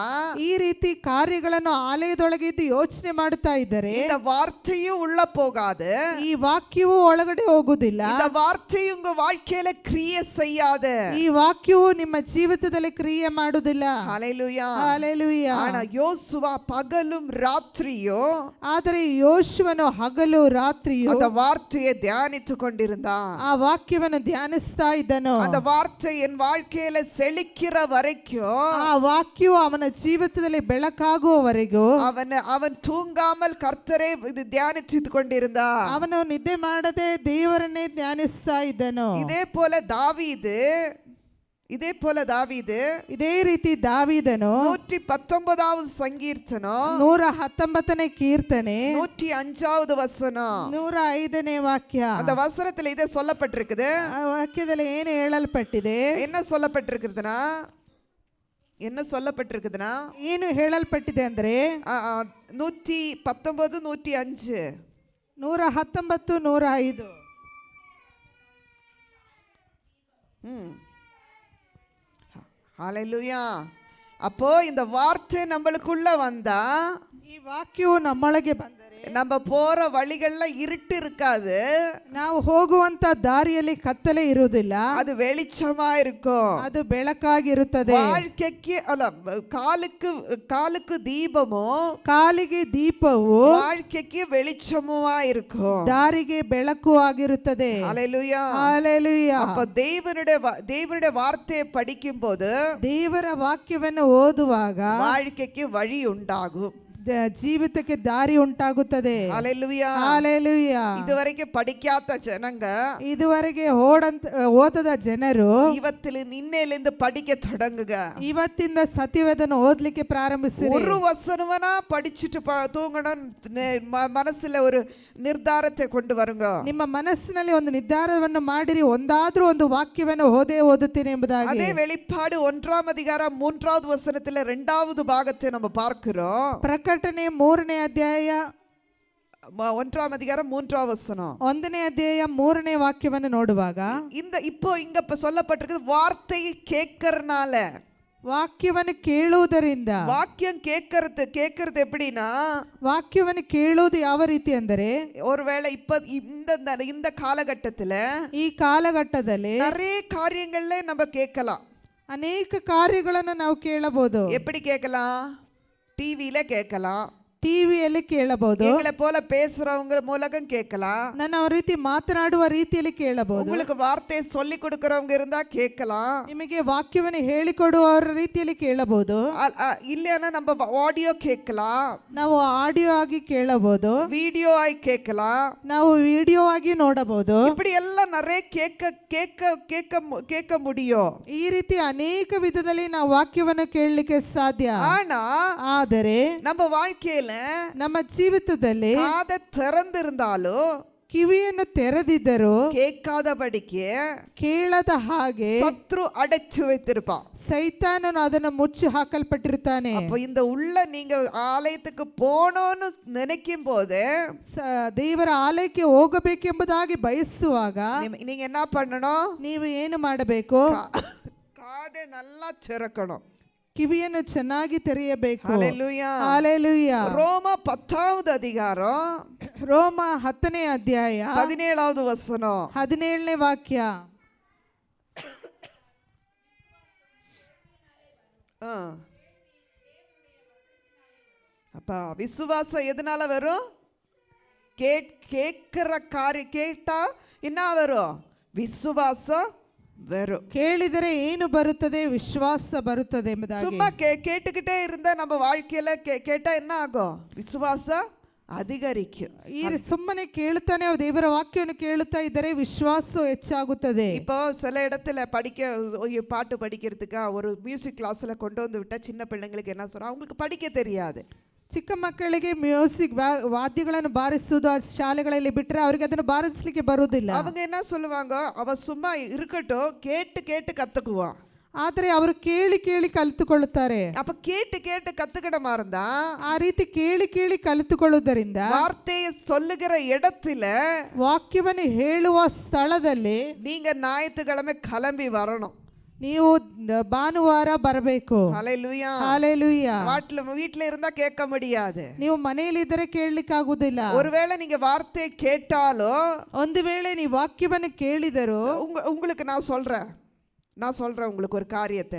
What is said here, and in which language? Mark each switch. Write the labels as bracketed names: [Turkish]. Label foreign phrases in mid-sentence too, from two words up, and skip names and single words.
[Kannada] ಈ ರೀತಿ ಕಾರ್ಯಗಳನ್ನು ಆಲಯದೊಳಗೆ ಇದ್ದು ಯೋಚನೆ ಮಾಡುತ್ತಾ ಇದ್ದರೆ [Tamil] இந்த வார்த்தையும் உள்ள போகாது, [Kannada] ಈ ವಾಕ್ಯವು ಒಳಗಡೆ ಹೋಗುವುದಿಲ್ಲ, [Tamil] இந்த வார்த்தையும் உங்க வாழ்க்கையில கிரியை செய்யாது. [Kannada] ಈ ವಾಕ್ಯವು ನಿಮ್ಮ ಜೀವಿತದಲ್ಲಿ ಕ್ರಿಯೆ ಮಾಡುವುದಿಲ್ಲ. [Tamil] ஹல்லேலூயா. [Kannada] ಹಲ್ಲೆಲೂಯಾ. [Tamil] ஆனா யோசுவா பகலும் ராத்திரியும் [Kannada] ಆದರೆ ಯೋಶುವನು ಹಗಲು ರಾತ್ರಿಯು [Tamil] அந்த வார்த்தையை தியானித்து கொண்டிருந்தான். [Kannada] ಆ ವಾಕ್ಯವನ್ನು ಧ್ಯಾನಿಸ್ತಾ ಇದ್ದನು. [Tamil] அந்த வார்த்தை என் வாழ்க்கையில செழிக்கிற வரைக்கும் [Kannada] ಆ ವಾಕ್ಯವು ಅವನ ಜೀವಿತದಲ್ಲಿ ಬೆಳಕಾಗುವವರೆಗೂ [Tamil] அவன் தூங்காமல் கர்த்தரை இது தியானித்து கொண்டிருந்தான். [Kannada] ಅವನು ನಿದ್ದೆ ಮಾಡದೆ ದೇವರನ್ನೇ ಧ್ಯಾನಿಸ್ತಾ ಇದ್ದನು. [Tamil] இதே போல தாவீது [Kannada] ಇದೇ ರೀತಿ ದಾವೀದನು [Tamil] 119வது சங்கீர்த்தனம் [Kannada] 119ನೇ ಕೀರ್ತನೆ [Tamil] 105வது வசனம் [Kannada] 105ನೇ ವಾಕ್ಯ. [Tamil] அந்த வசனத்துல இதே சொல்லப்பட்டிருக்குது. [Kannada] ಆ ವಾಕ್ಯದಲ್ಲಿ ಏನು ಹೇಳಲ್ಪಟ್ಟಿದೆ, [Tamil] என்ன சொல்லப்பட்டிருக்குதுன்னா [Kannada] ಏನು ಹೇಳಲ್ಪಟ್ಟಿದೆ ಅಂದ್ರೆ 119 105 119 105. [Tamil] ஹல்லேலூயா. அப்போ இந்த வார்த்தை நம்மளுக்குள்ள வந்தா, [Kannada] ಈ ವಾಕ್ಯವು ನಮ್ಮೊಳಗೆ ಬಂದರೆ [Tamil] நம்ம போற வழிகள்ல இருட்டு இருக்காது, [Kannada] ನಾವು ಹೋಗುವಂತ ದಾರಿಯಲ್ಲಿ ಕತ್ತಲೆ ಇರುವುದಿಲ್ಲ, [Tamil] அது வெளிச்சமா இருக்கும். [Kannada] ಅದು ಬೆಳಕಾಗಿರುತ್ತದೆ. [Tamil] வாழ்க்கைக்கு காலுக்கு தீபமும் [Kannada] ಕಾಲಿಗೆ ದೀಪವು [Tamil] வாழ்க்கைக்கு வெளிச்சமுமா இருக்கும். [Kannada] ದಾರಿಗೆ ಬೆಳಕು ಆಗಿರುತ್ತದೆ. [Tamil] ஹல்லேலூயா. [Kannada] ಹಲ್ಲೆಲೂಯಾ. [Tamil] அப்ப தேவனுடைய வார்த்தையை படிக்கும் போது [Kannada] ದೇವರ ವಾಕ್ಯವನ್ನು ಓದುವಾಗ [Tamil] வாழ்க்கைக்கு வழி உண்டாகும், [Kannada] ಜೀವಿತಕ್ಕೆ ದಾರಿ ಉಂಟಾಗುತ್ತದೆ. [Tamil] ஹல்லேலூயா. [Kannada] ಹಲ್ಲೆಲೂಯಾ. [Tamil] இதுவரைக்கும் படிக்காத ஜனங்க [Kannada] ಇದುವರೆಗೆ ಓದದ ಜನರು ಇವತ್ತಿನ ನಿನ್ನೆಲಿಂದ [Tamil] படிக்க தொடங்குங்க. [Kannada] ಇವತ್ತಿಂದ ಸತ್ಯವೇದನ ಓದ್ಲಿಕ್ಕೆ ಪ್ರಾರಂಭಿಸಿರಿ. [Tamil] ஒரு வசனவனா படிச்சிட்டு தூங்கணும் மனசுல ஒரு ನಿರ್ಧಾರத்தை கொண்டு வருங்க. [Kannada] ನಿಮ್ಮ ಮನಸ್ಸಿನಲ್ಲಿ ಒಂದು ನಿರ್ಧಾರವನ್ನು ಮಾಡಿರಿ, ಒಂದಾದ್ರೂ ಒಂದು ವಾಕ್ಯವನ್ನು ಓದುತ್ತೇನೆ ಎಂಬುದಾಗಿ. [Tamil] அதே வெளிப்பாடு 1ஆம் அதிகாரம் 3வது வசனத்துல 2வது பாகத்தை நம்ம பார்க்கிறோம். [Kannada] ಪ್ರಕಟಣೆ 3ನೇ ಅಧ್ಯಾಯ [Tamil] 1ஆம் அதிகாரம் 3வது வசனம் [Kannada] 1ನೇ ಅಧ್ಯಾಯ 3ನೇ ವಾಕ್ಯವನ್ನು ನೋಡುವಾಗ [Tamil] இங்க சொல்லப்பட்டிருக்கு, வார்த்தையை கேட்கறனால, [Kannada] ವಾಕ್ಯವನ್ನು ಕೇಳುವುದರಿಂದ. [Tamil] வாக்கியம் கேட்கறது எப்படின்னா, [Kannada] ವಾಕ್ಯವನ್ನು ಕೇಳುವುದು ಯಾವ ರೀತಿ ಅಂದರೆ, [Tamil] ஒருவேளை இப்ப இந்த காலகட்டத்துல [Kannada] ಈ ಕಾಲಘಟ್ಟದಲ್ಲಿ [Tamil] நிறைய காரியங்கள்ல நம்ம கேட்கலாம். [Kannada] ಅನೇಕ ಕಾರ್ಯಗಳನ್ನು ನಾವು ಕೇಳಬಹುದು. [Tamil] எப்படி கேட்கலாம்? டிவியில கேட்கலாம், [Kannada] ಟಿವಿಯಲ್ಲಿ ಕೇಳಬಹುದು, [Tamil] எங்களை போல பேசுறவங்க மூலகம் கேட்கலாம், [Kannada] ನನ್ನ ರೀತಿ ಮಾತನಾಡುವ ರೀತಿಯಲ್ಲಿ ಕೇಳಬಹುದು, [Tamil] உங்களுக்கு வார்த்தையை சொல்லி கொடுக்கறவங்க இருந்தா கேட்கலாம், [Kannada] ನಿಮಗೆ ವಾಕ್ಯವನ್ನು ಹೇಳಿಕೊಡುವವರ ರೀತಿಯಲ್ಲಿ ಕೇಳಬಹುದು, [Tamil] இல்லைன்னா நம்ம ஆடியோ கேட்கலாம், [Kannada] ನಾವು ಆಡಿಯೋ ಆಗಿ ಕೇಳಬಹುದು, [Tamil] வீடியோ ஆகி கேட்கலாம், [Kannada] ನಾವು ವಿಡಿಯೋ ಆಗಿ ನೋಡಬಹುದು. [Tamil] இப்படி எல்லாம் நிறைய கேட்க முடியும். [Kannada] ಈ ರೀತಿ ಅನೇಕ ವಿಧದಲ್ಲಿ ನಾವು ವಾಕ್ಯವನ್ನು ಕೇಳಲಿಕ್ಕೆ ಸಾಧ್ಯ. ಆದರೆ [Tamil] நம்ம வாழ்க்கையில [Kannada] ನಮ್ಮ ಜೀವಿತದಲ್ಲಿ [Tamil] காதை திறந்திருந்தாலும் [Kannada] ಕಿವಿಯನ್ನು ತೆರೆದಿದ್ದರೂ [Tamil] கேட்காதபடிக்கு [Kannada] ಕೇಳದ ಹಾಗೆ [Tamil] சத்ரு அடைச்சு வைத்திருப்பான். [Kannada] ಸೈತಾನನು ಅದನ್ನು ಮುಚ್ಚಿ ಹಾಕಲ್ಪಟ್ಟಿರುತ್ತಾನೆ. [Tamil] அப்ப இந்த உள்ள நீங்க ஆலயத்துக்கு போகணும்னு நினைக்கும் போது, [Kannada] ದೇವರ ಆಲಯಕ್ಕೆ ಹೋಗಬೇಕೆಂಬುದಾಗಿ ಬಯಸುವಾಗ [Tamil] நீங்க என்ன பண்ணணும்? [Kannada] ನೀವು ಏನು ಮಾಡಬೇಕು? [Tamil] காதை நல்லா திறக்கணும், [Kannada] ಕಿವಿಯನ್ನು ಚೆನ್ನಾಗಿ ತೆರೆಯಬೇಕು. [Tamil] ஹல்லேலூயா. [Kannada] ಹಲ್ಲೆಲೂಯಾ. [Tamil] ரோம 10வது அதிகாரம் [Kannada] ರೋಮ 10ನೇ ಅಧ್ಯಾಯ [Tamil] 17வது வசனம் [Kannada] 17ನೇ ವಾಕ್ಯ. [Tamil] அப்ப விசுவாசம் எதனால வரும்? கேட்கிற காரியம் கேட்டா என்ன வரும்? விசுவாசம் வரும். [Kannada] ಕೇಳಿದರೆ ಏನು ಬರುತ್ತದೆ? ವಿಶ್ವಾಸ ಬರುತ್ತದೆ ಎಂಬುದಾಗಿ. [Tamil] சும்மா கேட்டுக்கிட்டே இருந்தா நம்ம வாழ்க்கையில கேட்டா என்ன ஆகும்? விசுவாசம் அதிகரிக்கும். [Kannada] ಈ ಸುಮ್ಮನೆ ಕೇಳುತ್ತಾನೆ ದೇವರ ವಾಕ್ಯವನ್ನು ಕೇಳುತ್ತಾ ಇದ್ದರೆ ವಿಶ್ವಾಸ ಹೆಚ್ಚಾಗುತ್ತದೆ. [Tamil] இப்போ சில இடத்துல பாட்டு படிக்கிறதுக்கு ஒரு மியூசிக் கிளாஸ்ல கொண்டு வந்து விட்டா சின்ன பிள்ளைங்களுக்கு என்ன சொல்றோம்? அவங்களுக்கு படிக்க தெரியாது. [Kannada] ಚಿಕ್ಕ ಮಕ್ಕಳಿಗೆ ಮ್ಯೂಸಿಕ್ ವಾದ್ಯಗಳನ್ನು ಬಾರಿಸುವುದು ಶಾಲೆಗಳಲ್ಲಿ ಬಿಟ್ಟರೆ ಅವರಿಗೆ ಅದನ್ನು ಬಾರಿಸಲಿಕ್ಕೆ ಬರುವುದಿಲ್ಲ. [Tamil] அவங்க என்ன சொல்லுவாங்க? அவ சும்மா இருக்கட்டும், கேட்டு கேட்டு கத்துக்குவான். [Kannada] ಆದರೆ ಅವರು ಕೇಳಿ ಕೇಳಿ ಕಲಿತುಕೊಳ್ಳುತ್ತಾರೆ. [Tamil] அப்ப கேட்டு கேட்டு கத்துக்கிடமா இருந்தா [Kannada] ಆ ರೀತಿ ಕೇಳಿ ಕೇಳಿ ಕಲಿತುಕೊಳ್ಳುವುದರಿಂದ [Tamil] வார்த்தையை சொல்லுகிற இடத்துல [Kannada] ವಾಕ್ಯವನ್ನು ಹೇಳುವ ಸ್ಥಳದಲ್ಲಿ [Tamil] நீங்க ஞாயிற்றுக்கிழமை கிளம்பி வரணும். [Kannada] ನೀವು ಭಾನುವಾರ ಬರಬೇಕು. [Tamil] ஹல்லேலூயா. [Kannada] ಹಾಲೆಲೂಯಾ. [Tamil] வீட்ல இருந்தா கேட்க முடியாது. [Kannada] ನೀವು ಮನೆಯಲ್ಲಿ ಇದ್ದರೆ ಕೇಳಲಿಕ್ಕೆ ಆಗುವುದಿಲ್ಲ. [Tamil] ஒருவேளை நீங்க வார்த்தையை கேட்டாலும் [Kannada] ಒಂದು ವೇಳೆ ನೀವು ವಾಕ್ಯವನ್ನು ಕೇಳಿದರೂ [Tamil] உங்களுக்கு நான் சொல்றேன் உங்களுக்கு ஒரு காரியத்தை.